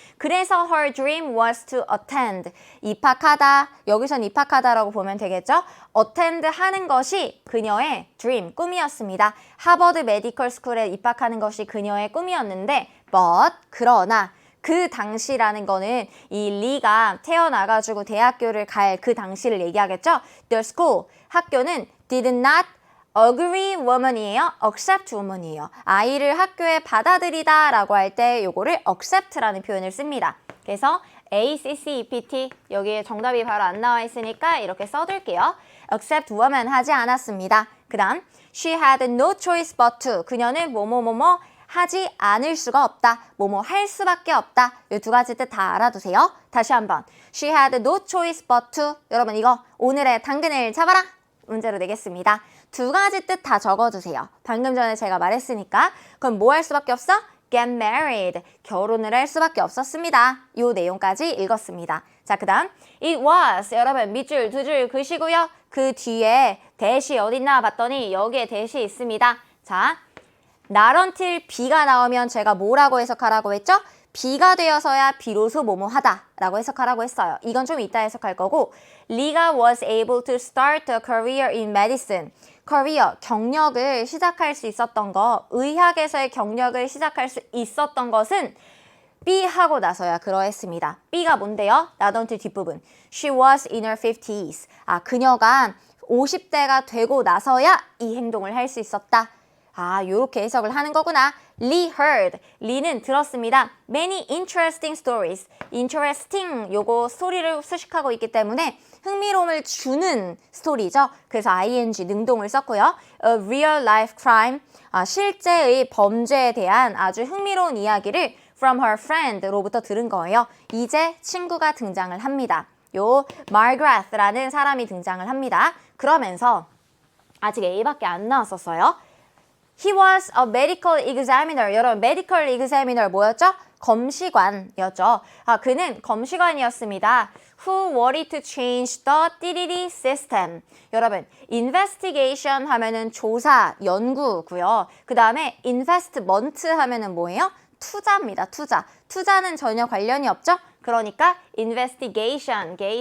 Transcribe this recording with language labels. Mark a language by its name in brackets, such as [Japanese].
[Korean] 그래서 [English] her dream was to attend, [Korean] 입학하다, 여기선 입학하다라고 보면 되겠죠? attend 하는 것이 그녀의 dream, 꿈이었습니다. 하버드 메디컬 스쿨에 입학하는 것이 그녀의 꿈이었는데 but, 그러나 그 당시라는 거는 이 리가 태어나가지고 대학교를 갈 그 당시를 얘기하겠죠? [English] The school, [Korean] 학교는 [English] did not agree woman이에요. accept woman이에요. [Korean] 아이를 학교에 받아들이다 라고 할 때 요거를 accept라는 표현을 씁니다. 그래서 ACCEPT 여기에 정답이 바로 안 나와 있으니까 이렇게 써둘게요. accept woman 하지 않았습니다. 그 다음 [English] she had no choice but to, [Korean] 그녀는 뭐뭐뭐뭐 하지 않을 수가 없다. 뭐뭐 할 수밖에 없다. 이 두 가지 뜻 다 알아두세요. 다시 한번 [English] she had no choice but to, [Korean] 여러분 이거 오늘의 당근을 잡아라 문제로 내겠습니다. 두 가지 뜻 다 적어주세요. 방금 전에 제가 말했으니까. 그럼 뭐 할 수밖에 없어? [English] get married. [Korean] 결혼을 할 수밖에 없었습니다. 이 내용까지 읽었습니다. 자, 그 다음 [English] it was. [Korean] 여러분 밑줄 두 줄 그시고요. 그 뒤에 대시 어딨나 봤더니 여기에 대시 있습니다. 자, not until B가 나오면 제가 뭐라고 해석하라고 했죠? B가 되어서야 비로소 뭐뭐 하다 라고 해석하라고 했어요. 이건 좀 이따 해석할 거고 리가 [English] was able to start a career in medicine. [Korean] career, 경력을 시작할 수 있었던 거, 의학에서의 경력을 시작할 수 있었던 것은 B 하고 나서야 그러했습니다. B가 뭔데요? not until 뒷부분. [English] She was in her 50s. [Korean] 그녀가 50대가 되고 나서야 이 행동을 할 수 있었다. 요렇게 해석을 하는 거구나. [English] Lee heard. [Korean] 리는 들었습니다. [English] Many interesting stories. [Korean] interesting, 요거 스토리를 수식하고 있기 때문에 흥미로움을 주는 스토리죠. 그래서 ing, 능동을 썼고요. [English] A real life crime. [Korean] 실제의 범죄에 대한 아주 흥미로운 이야기를 [English] from her friend [Korean] 로부터 들은 거예요. 이제 친구가 등장을 합니다. 요 Margaret라는 사람이 등장을 합니다. 그러면서 아직 A밖에 안 나왔었어요. [English] He was a medical examiner. [Korean] 여러분, medical examiner 뭐였죠? 검시관이었죠. 그는 검시관이었습니다. [English] Who wanted to change the 띠리리 system. [Korean] 여러분, investigation 하면은 조사, 연구고요. 그 다음에 investment 하면은 뭐예요? 투자입니다. 투자. 투자는 전혀 관련이 없죠? 그러니까 investigation.